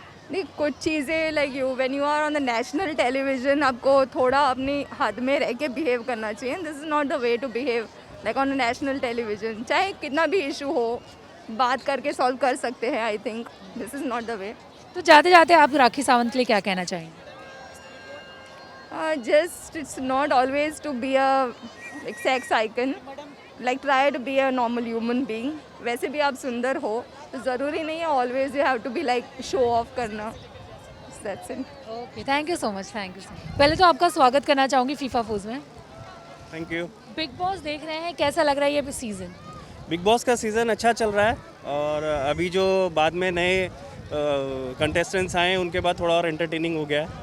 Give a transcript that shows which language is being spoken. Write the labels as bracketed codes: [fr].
[hi] नहीं, कुछ चीज़ें [en] like you when you are on the national television, [hi] आपको थोड़ा अपनी हद में रह के बिहेव करना चाहिए। [en] This is not the way to behave like on the national television. [hi] चाहे कितना भी इशू हो, बात करके सॉल्व कर सकते हैं। [en] I think this is not the way. [hi] तो जाते जाते आप राखी सावंत के लिए क्या कहना चाहेंगे? [en] Just it's not always to be a like sex icon, like try to be a normal human being. [hi] वैसे भी आप सुंदर हो तो ज़रूरी नहीं है [en] always you have to be like show off [hi] करना। [en] That's it. Okay, thank you so much, thank you so much. [hi] पहले तो आपका स्वागत करना चाहूँगी फीफा फूज में। [en] Thank you. [hi] बिग बॉस देख रहे हैं, कैसा लग रहा है ये सीज़न? बिग बॉस का सीज़न अच्छा चल रहा है, और अभी जो बाद में नए कंटेस्टेंट्स आए हैं उनके बाद थोड़ा और एंटरटेनिंग हो गया है।